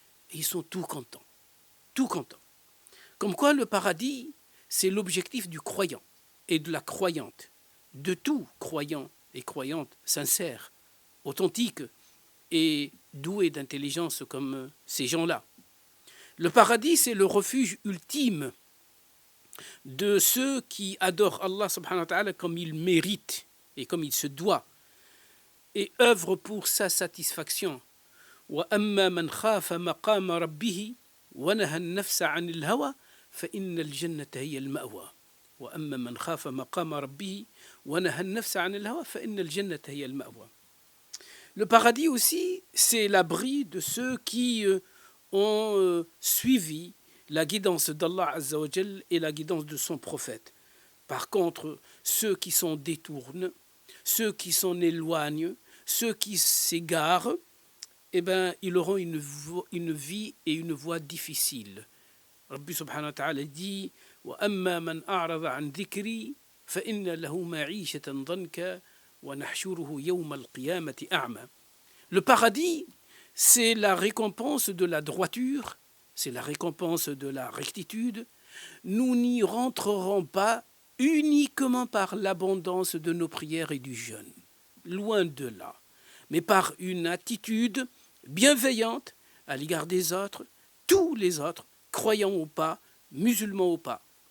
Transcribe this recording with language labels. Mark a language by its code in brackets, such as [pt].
[fr] Et ils sont tout contents. Comme quoi le paradis, c'est l'objectif du croyant et de la croyante, de tout croyant et croyante sincère, authentique et doué d'intelligence comme ces gens-là. Le paradis, c'est le refuge ultime de ceux qui adorent Allah subhanahu wa ta'ala comme il mérite et comme il se doit et œuvrent pour sa satisfaction. [ar] وأما من خاف مقام ربه ونهى النفس عن الهوى فإن الجنة هي المأوى. وأما من خاف مقام ربه ونهى النفس عن الهوى فإن الجنة هي المأوى. [fr] Le paradis aussi, c'est l'abri de ceux qui ont suivi la guidance d'Allah Azza wa Jal et la guidance de son prophète. Par contre, ceux qui s'en détournent, ceux qui s'en éloignent, ceux qui s'égarent, eh bien, ils auront une vie et une voie difficile. [ar] Rabbi subhanahu wa ta'ala [fr] dit [ar] وَأَمَّا مَنْ أَعْرَضَ عَنْ ذِكْرِي فَإِنَّ لَهُ مَعِيشَةً ضَنْكًا وَنَحْشُرُهُ يَوْمَ الْقِيَامَةِ أَعْمَى. [fr] Le paradis, c'est la récompense de la droiture, c'est la récompense de la rectitude. Nous n'y rentrerons pas uniquement par l'abondance de nos prières et du jeûne, loin de là, mais par une attitude bienveillante à l'égard des autres, tous les autres, croyants ou pas, musulmans ou pas.